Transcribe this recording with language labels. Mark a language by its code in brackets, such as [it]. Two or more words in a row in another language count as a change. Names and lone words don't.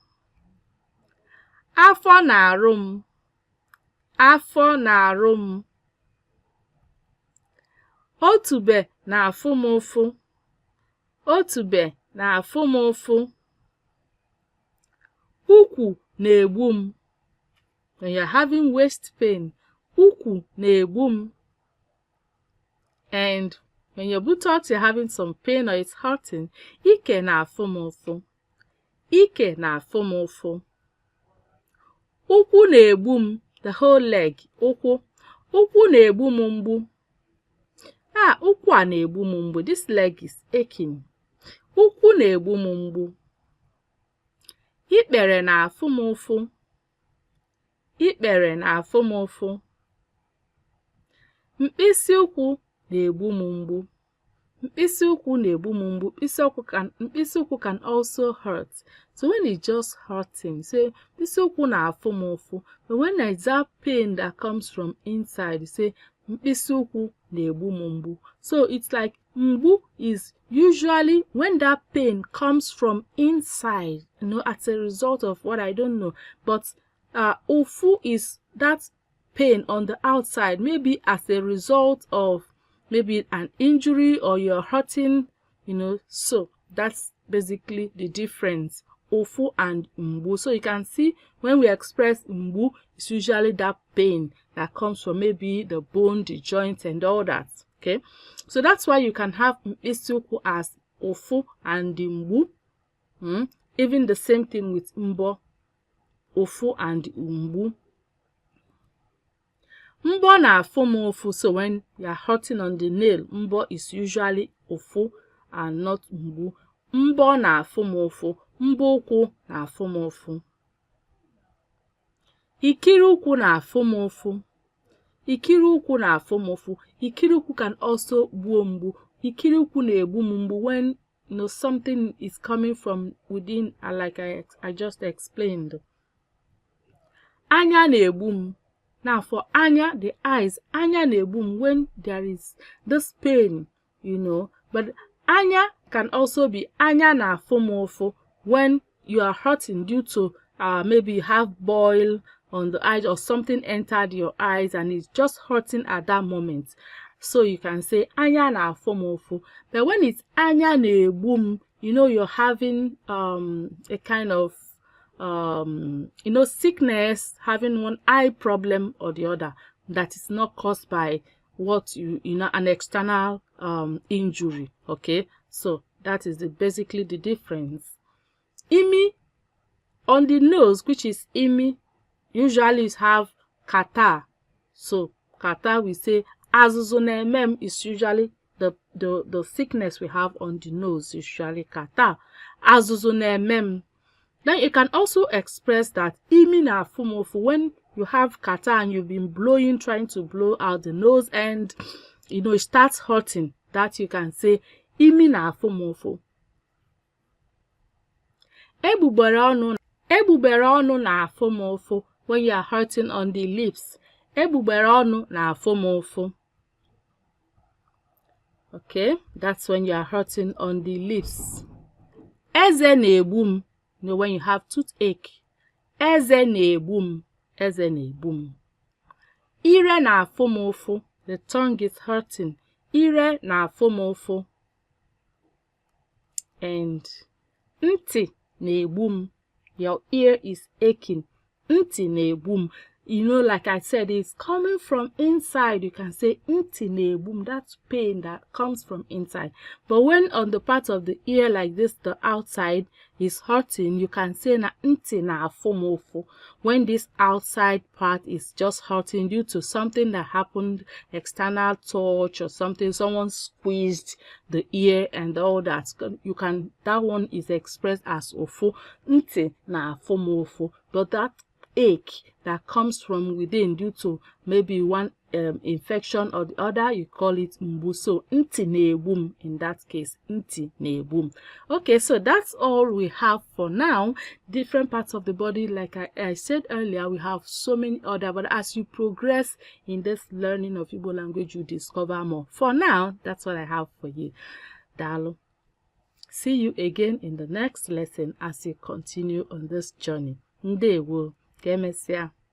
[ig] Afọ na-arụ m. Afọ na-arụ m. Otube na-afụ m ụfụ. Otube na-afụ m ụfụ. Ukwu na-egbu m. [en] When you're having waist pain, [ig] ukwu na-egbu m. [en] And when your buttocks are having some pain or it's hurting, [ig] ike na-afụ m ụfụ. Ike na-afụ m ụfụ. Ụkwụ na-egbu m, [en] the whole leg, [ig] ụkwụ. Ụkwụ na-egbu m mgbu. Ụkwụ a na-egbu m mgbu. [en] This leg is aching. [ig] Ụkwụ na-egbu m mgbu. Ikpere na-afụ m ụfụ. Ikpere na-afụ m ụfụ. Mkpịsị ụkwụ na-egbu m mgbu. Mkpịsị ụkwụ na-egbu m mgbu. Mkpịsị ụkwụ [en] can also hurt. So when it's just hurting, say [ig] mkpịsị ụkwụ na-afụ m ụfụ. [en] But when there's that pain that comes from inside, you say [ig] mkpịsị ụkwụ na-egbu m mgbu. [en] So it's like mgbu is usually when that pain comes from inside, as a result of what I don't know. But ụfụ is that pain on the outside, maybe as a result of maybe an injury or you're hurting, so that's basically the difference, ụfụ and mgbu. So you can see when we express mgbu, it's usually that pain that comes from maybe the bone, the joint, and all that. Okay, so that's why you can have [ig] mkpịsị ụkwụ [en] as ụfụ and the mgbu. Even the same thing with mbọ, ụfụ and mgbu. [ig] Mbọ na-afụ m ụfụ. [en] So when you are hurting on the nail, mbọ is usually ụfụ and not mgbu. [ig] Mbọ na-afụ m ụfụ. Mbọ ụkwụ na-afụ m ụfụ. Ikiri ụkwụ na-afụ m ụfụ. Ikiri ụkwụ na-afụ m ụfụ. Ikiri ụkwụ [en] can also [ig] gbuo mgbu. Ikiri ụkwụ na-egbu m mgbu [en] when something is coming from within, like I just explained. [ig] Anya na-egbu m. [en] Now for anya, the eyes, [ig] anya na-egbu m [en] when there is this pain, But anya can also be [ig] anya na-afụ m ụfụ [en] when you are hurting due to maybe you have boil on the eyes or something entered your eyes and it's just hurting at that moment. So you can say [ig] anya na-afụ m ụfụ. [en] But when it's [ig] anya na-egbu m, [en] you're having a kind of sickness, having one eye problem or the other that is not caused by what an external injury. Okay, so that is basically the difference. Imi on the nose, which is imi, usually have kata. So kata, we say [ig] azụzụ na-eme [en] is usually the sickness we have on the nose, usually kata. [ig] Azụzụ na-eme. [en] Then you can also express that [ig] imi na-afụ m ụfụ [en] when you have kata and you've been blowing, trying to blow out the nose, and it starts hurting. That you can say [ig] imi na-afụ m ụfụ. Egbugbere ọnụ na-afụ m ụfụ. [en] when you are hurting on the lips. [ig] Egbugbere ọnụ na-afụ m ụfụ. [en] Okay, that's when you are hurting on the lips. [ig] Eze na-egbu m, [en] you know, when you have toothache. [ig] Eze na-egbu m, eze na-egbu m. Ire na-afụ m ụfụ, [en] the tongue is hurting. [ig] Ire na-afụ m ụfụ. And ntị na-egbu m, [en] your ear is aching. [ig] Ntị na-egbu m. [en] You know, like I said, it's coming from inside. You can say [ig] ntị na-egbu m, [en] that's pain that comes from inside. But when on the part of the ear like this, the outside is hurting, you can say [ig] na ntị na-afụ m ụfụ. [en] When this outside part is just hurting due to something that happened, external touch or something, someone squeezed the ear and all that, that one is expressed as ụfụ. [ig] Ntị na-afụ m ụfụ. [en] But that ache that comes from within due to maybe one infection or the other, you call it mgbu. So [ig] ntị na-egbu m [en] in that case, [ig] ntị na-egbu m. [en] Okay, so that's all we have for now. Different parts of the body, like I said earlier, we have so many other, but as you progress in this learning of Igbo language, you discover more. For now, that's what I have for you. [ig] Dalo. [en] See you again in the next lesson as you continue on this journey. [ig] Ndewo. Ka emesịa.